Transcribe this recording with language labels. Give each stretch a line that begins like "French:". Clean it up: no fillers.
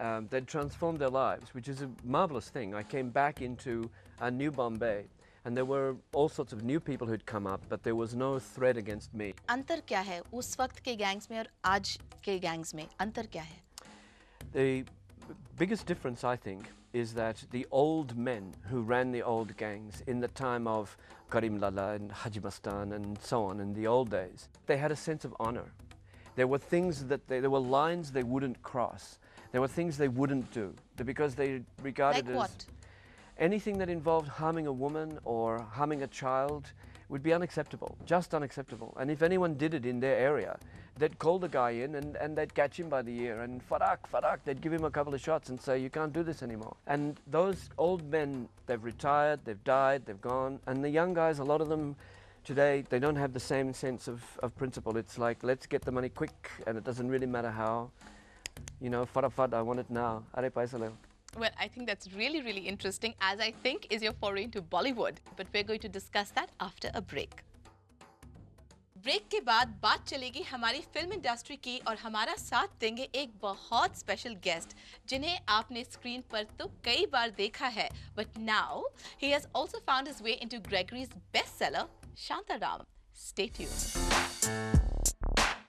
English: They'd transformed their lives, which is a marvelous thing. I came back into a new Bombay, and there were all sorts of new people who'd come up, but there was no threat against me.
Hindi: अंतर क्या है उस वक्त के gangs में और आज के गैंग्स में? अंतर क्या है?
English: The biggest difference, I think, is that the old men who ran the old gangs in the time of Karim Lala and Haji Mastan and so on in the old days, they had a sense of honor. There were things there were lines they wouldn't cross. There were things they wouldn't do because they regarded Like what? anything that involved harming a woman or harming a child would be unacceptable, just unacceptable. And if anyone did it in their area, they'd call the guy in and they'd catch him by the ear and farak, they'd give him a couple of shots and say, you can't do this anymore. And those old men, they've retired, they've died, they've gone. And the young guys, a lot of them today, they don't have the same sense of principle. It's like, let's get the money quick, and it doesn't really matter how. You know, farafad, I want it now.
Hindi: Are paisa le.
English: Well, I think that's really, really interesting, as I think is your foray into Bollywood. But we're going to discuss that after a break.
Hindi: Break के बाद बात चलेगी हमारी film industry की और हमारा साथ देंगे एक बहुत स्पेशल गेस्ट जिन्हें आपने स्क्रीन पर तो कई बार देखा है,
English: but now he has also found his way into Gregory's bestseller Shantaram. Stay tuned.